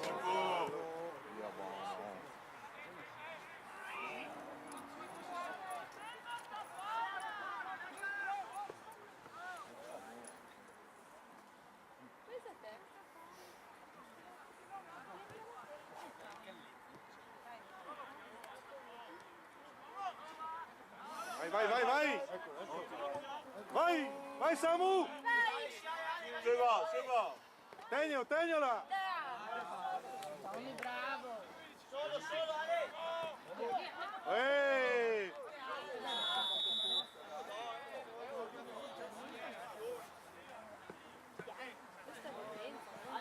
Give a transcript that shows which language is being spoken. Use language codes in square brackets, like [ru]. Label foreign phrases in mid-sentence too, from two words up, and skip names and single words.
[it] Dio buono! Pensa a te. Vai, vai, vai, vai! Vai! Vai Samu! Segua! Tegnilo, tegnila! Tommy, bravo. Solo, Ale! Ehi! Questa è potenza.